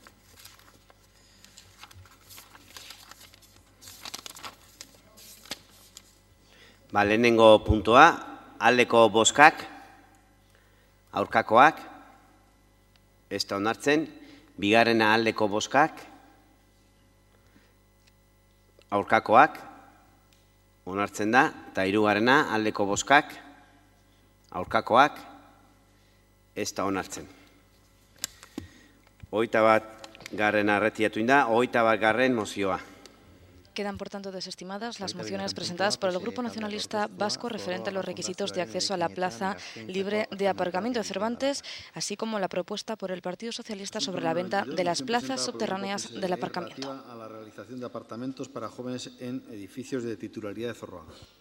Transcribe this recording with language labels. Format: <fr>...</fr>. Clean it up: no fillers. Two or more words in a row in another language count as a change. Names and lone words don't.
<eu>Ba, lehenengo puntua, aldeko bozkak, aurkakoak, ez da onartzen, bigarrena aldeko bozkak, aurkakoak, onartzen da, eta hirugarrena aldeko bozkak, aurkakoak, ez da onartzen. 21garrena erretiratu da, 21garren mozioa.</eu> <es>Quedan, por tanto, desestimadas las mociones presentadas por el Grupo Nacionalista Vasco referente a los requisitos de acceso a la plaza libre de aparcamiento de Cervantes, así como la propuesta por el Partido Socialista sobre la venta de las plazas subterráneas del aparcamiento. A la realización de apartamentos para jóvenes en edificios de titularidad de Zorroaga.</es>